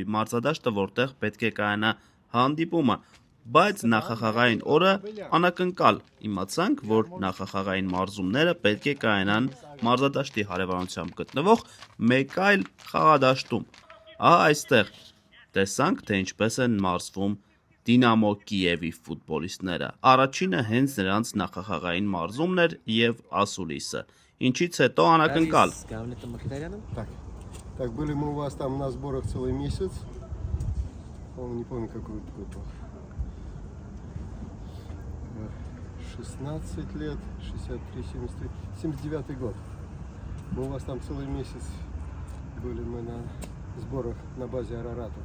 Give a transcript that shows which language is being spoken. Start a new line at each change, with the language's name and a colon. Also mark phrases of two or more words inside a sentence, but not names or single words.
Armenian: մարզադաշտը, որտեղ պետք է կայանա հանդիպումը, բայց նախախաղային օրը անակնկալ իմացանք, որ նախախաղային մարզումները պետք է կայանան մարզադաշտի հարևանությամբ գտնվող մեկ այլ խաղադաշտում։ Ահա այստեղ տեսանք, թե ինչպես են մարզվում Դինամո Կիևի ֆուտբոլիստները։ Առաջինը հենց նրանց նախախաղային մարզումն էր եւ ասուլիսը, ինչից հետո անակնկալ։
Russian: Так, были мы у вас там на сборах целый месяц. Не помню, какой это год был. 16 лет, 63, 73, 79 год. Мы у вас там целый месяц были мы на сборах на базе Арарата.